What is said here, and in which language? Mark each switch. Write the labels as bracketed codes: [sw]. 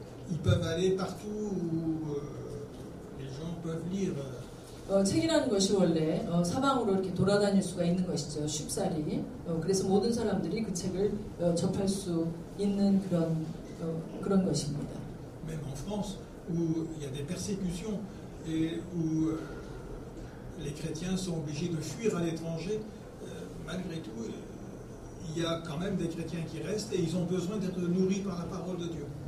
[fr] Ils peuvent aller partout où les gens peuvent lire. [ko] 책이라는 것이 원래 사방으로 이렇게 돌아다닐 수가 있는 것이죠. 쉽사리. 그래서 모든 사람들이 그 책을 접할 수 있는 그런 것입니다. [fr] Même en France, où il y a des persécutions et où les chrétiens sont obligés de fuir à l'étranger, malgré tout, il y a quand même des chrétiens qui restent et ils ont besoin d'être nourris par la parole de Dieu.